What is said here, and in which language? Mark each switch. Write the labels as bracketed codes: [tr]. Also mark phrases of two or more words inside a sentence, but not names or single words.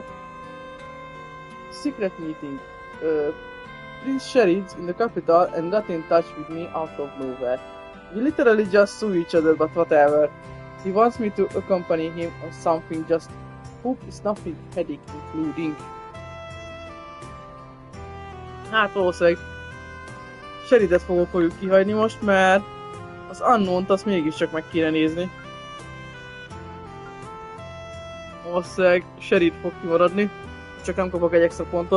[en] Secret Meeting. Prince Sheriff's in the capital and got in touch with me out of nowhere. We literally just saw each other, but whatever. He wants me to accompany him on something, just hope it's nothing headache including. [hu] Hát valószínűleg Sheridet fogjuk kihagyni most, mert az Unknown-t azt mégiscsak meg kéne nézni. Valószínűleg Sherid fog kimaradni, csak nem kapok egy extra pontot.